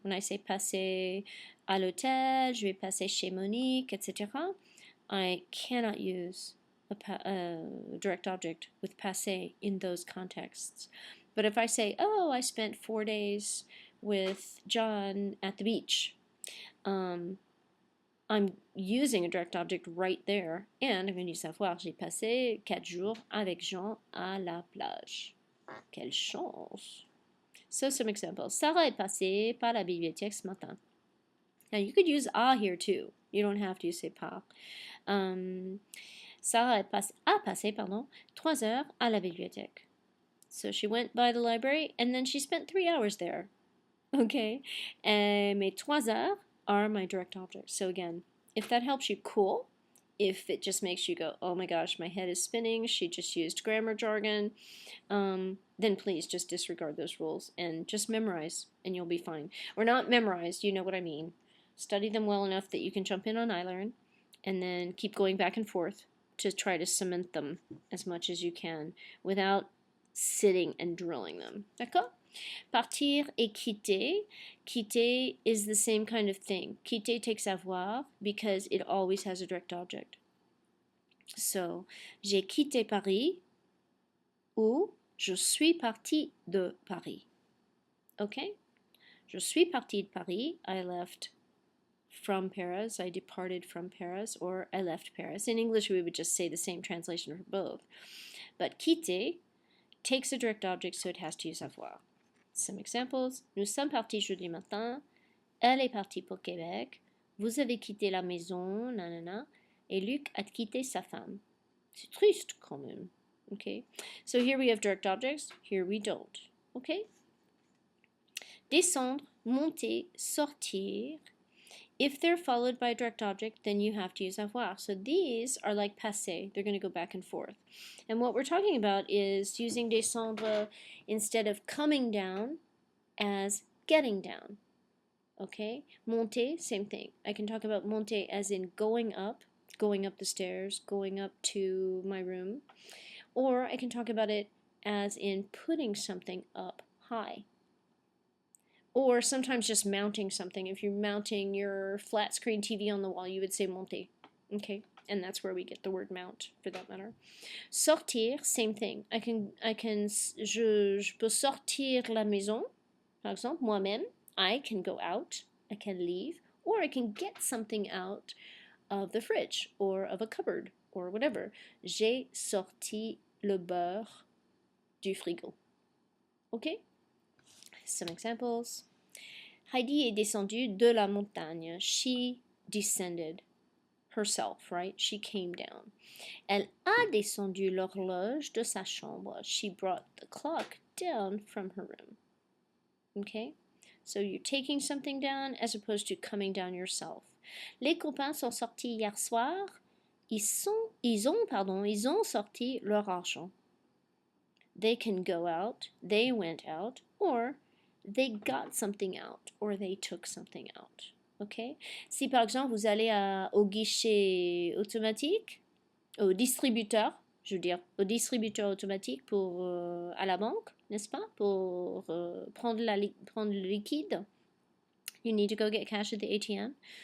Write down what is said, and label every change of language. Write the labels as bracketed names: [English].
[English] When I say [French] passer à l'hôtel, je vais passer chez Monique, [English] etc., I cannot use a direct object with passé in those contexts. But if I say, oh, I spent 4 days with John at the beach, I'm using a direct object right there, and I'm going to use avoir. [French] J'ai passé 4 jours avec Jean à la plage. Quelle chance! [English] So some examples. [French] Sarah est passée par la bibliothèque ce matin. [English] Now you could use a here too. You don't have to use par. [French] Sarah a passé 3 heures à la bibliothèque. [English] So she went by the library and then she spent 3 hours there. Okay? [French] Mes 3 heures [English] are my direct objects. So again, if that helps you, cool. If it just makes you go, oh my gosh, my head is spinning, she just used grammar jargon, then please just disregard those rules and just memorize and you'll be fine. Or not memorize, you know what I mean. Study them well enough that you can jump in on iLearn and then keep going back and forth to try to cement them as much as you can without sitting and drilling them. D'accord? [French] Partir et quitter. [English] Quitter is the same kind of thing. Quitter takes avoir because it always has a direct object. [French] So, j'ai quitté Paris ou je suis parti de Paris. [English] Okay? [French] Je suis parti de Paris. [English] I left from Paris. I departed from Paris, or I left Paris. In English, we would just say the same translation for both. But quitter takes a direct object, so it has to use avoir. Some examples. [French] Nous sommes partis jeudi matin. Elle est partie pour Québec. Vous avez quitté la maison, nanana. Et Luc a quitté sa femme. C'est triste quand même. Okay? [English] So here we have direct objects. Here we don't. Okay? Descendre, monter, sortir. If they're followed by a direct object, then you have to use avoir. So these are like passé. They're going to go back and forth. And what we're talking about is using descendre instead of coming down as getting down. Okay? Monter, same thing. I can talk about monter as in going up the stairs, going up to my room. Or I can talk about it as in putting something up high. Or sometimes just mounting something. If you're mounting your flat screen TV on the wall, you would say monter. Okay? And that's where we get the word mount, for that matter. Sortir, same thing. [French] Je peux sortir la maison, par exemple, moi-même. [English] I can go out, I can leave, or I can get something out of the fridge, or of a cupboard, or whatever. [French] J'ai sorti le beurre du frigo. Okay? [English] Some examples. [French] Heidi est descendue de la montagne. [English] She descended herself, right? She came down. [French] Elle a descendu l'horloge de sa chambre. [English] She brought the clock down from her room. Okay? So you're taking something down as opposed to coming down yourself. [French] Les copains sont sortis hier soir. Ils ont sorti leur argent. [English] They can go out, they went out, or they got something out, or they took something out. Okay? [French] Si par exemple vous allez au guichet automatique, au distributeur, je veux dire au distributeur automatique pour à la banque, n'est-ce pas? Pour prendre le liquide, [English] you need to go get cash at the ATM.